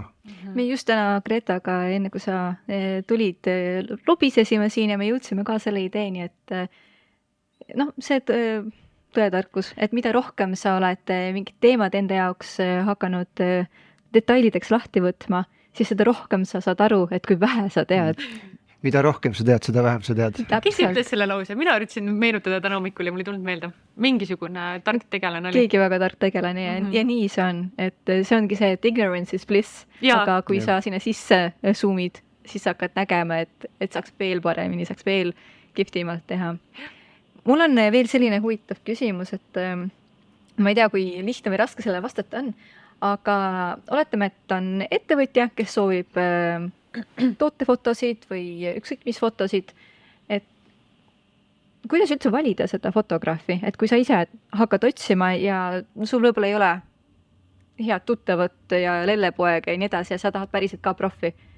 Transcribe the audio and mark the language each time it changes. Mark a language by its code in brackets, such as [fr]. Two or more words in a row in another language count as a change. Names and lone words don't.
[et] Me just täna Gretaga, enne kui sa tulid, lobisesime siin ja me jõudsime ka selle ideeni, et see tõetarkus, et mida rohkem sa oled mingid teemad enda jaoks hakanud detailideks lahti võtma, siis seda rohkem sa saad aru, et kui vähe sa tead. Mida rohkem sa tead, seda vähem sa tead. Kes ütles selle lause? Mina üritasin meenutada täna hommikul ja mul ei tulnud meelde. Mingisugune tark tegelane oli. Keegi väga tark tegelane ja nii see on. Et see ongi see, et [en] ignorance is bliss. [et] Aga kui sa sinna sisse zoomid, siis hakkad nägema, et saaks veel paremini, saaks veel kihvtimalt teha. Mul on veel selline huvitav küsimus, et ma ei tea, kui lihtne või raske selle vastata on, aga oletame, et on ettevõtja, kes soovib tootefotosid või ükskõik mis fotosid, et kuidas üldse valida seda fotograafi, et kui sa ise hakkad otsima ja sul võib-olla ei ole head tuttavat ja lellepoega ja nii edasi ja sa tahad päriselt ka profi.